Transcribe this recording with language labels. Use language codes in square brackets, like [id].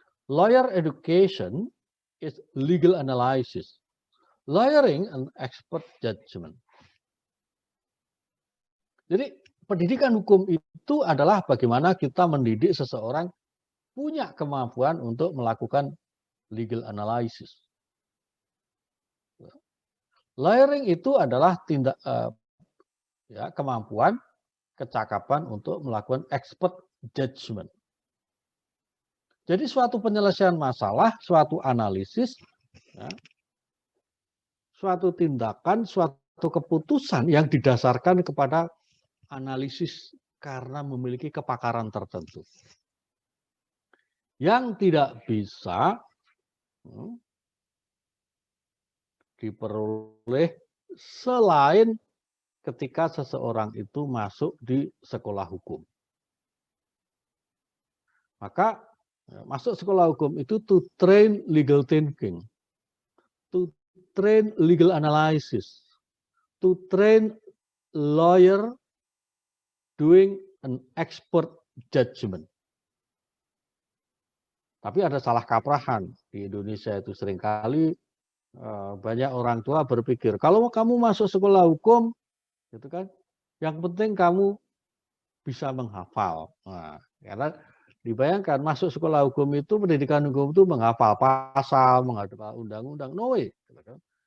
[en] Lawyer education is legal analysis. Lawyering and expert judgment. [id] Jadi pendidikan hukum itu adalah bagaimana kita mendidik seseorang punya kemampuan untuk melakukan legal analysis. Lawyering itu adalah kemampuan, kecakapan untuk melakukan expert judgment. Jadi suatu penyelesaian masalah, suatu analisis, ya, suatu tindakan, suatu keputusan yang didasarkan kepada analisis karena memiliki kepakaran tertentu. Yang tidak bisa diperoleh selain ketika seseorang itu masuk di sekolah hukum. Maka masuk sekolah hukum itu [en] to train legal thinking, to train legal analysis, to train lawyer doing an expert judgment. [id] Tapi ada salah kaprahan di Indonesia itu seringkali banyak orang tua berpikir kalau kamu masuk sekolah hukum, gitu kan, yang penting kamu bisa menghafal. Nah, karena dibayangkan masuk sekolah hukum itu, pendidikan hukum itu menghafal pasal, menghafal undang-undang, [en] no way. [id] Gitu kan.